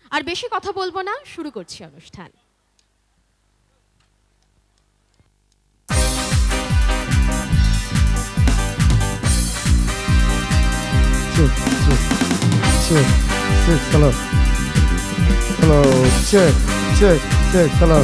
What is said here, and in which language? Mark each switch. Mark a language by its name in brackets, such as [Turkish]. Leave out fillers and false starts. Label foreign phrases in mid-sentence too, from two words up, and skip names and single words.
[Bangla] আর বেশি কথা বলবো না, শুরু করছি অনুষ্ঠান। [English] Check, check, check, check, hello. Hello, check, check, check, hello.